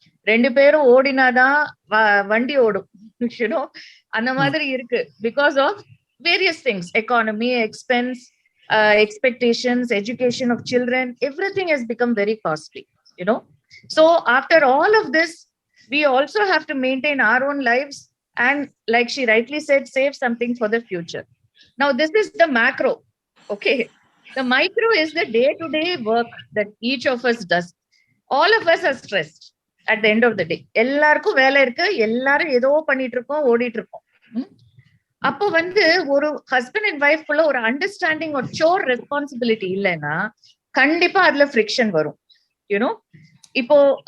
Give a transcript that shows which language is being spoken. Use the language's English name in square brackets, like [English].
[Tamil] 2 பேரும் ஓடினாதான் வண்டி ஓடும், [English] you know, [Tamil] அந்த மாதிரி இருக்கு. [English] Because of various things, economy, expense, expectations, education of children, everything has become very costly, you know. So after all of this, we also have to maintain our own lives and, like she rightly said, save something for the future. Now this is the macro, okay. The micro is the day-to-day work that each of us does. All of us are stressed at the end of the day. [Tamil] எல்லாருக்கும் வேலை இருக்கு, எல்லாரும் ஏதோ பண்ணிட்டு இருக்கோம், ஓடிட்டு இருக்கோம். அப்போ வந்து ஒரு ஹஸ்பண்ட் அண்ட் ஒய்ஃப் குள்ள ஒரு அண்டர்ஸ்டாண்டிங், ஒரு சோர் ரெஸ்பான்சிபிலிட்டி இல்லைன்னா கண்டிப்பா அதுல ஃப்ரிக்ஷன் வரும், [English] You know. [Tamil] இப்போ